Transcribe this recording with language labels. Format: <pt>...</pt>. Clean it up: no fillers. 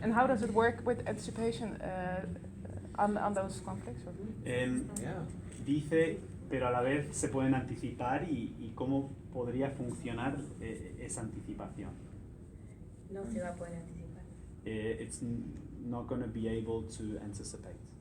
<en>And how does it work with anticipation on those conflicts? Or? Yeah.</en> <es>Dice, pero a la vez se pueden anticipar y cómo podría funcionar esa anticipación. No se va a poder anticipar.</es> <en>It's not going to be able to anticipate.</en>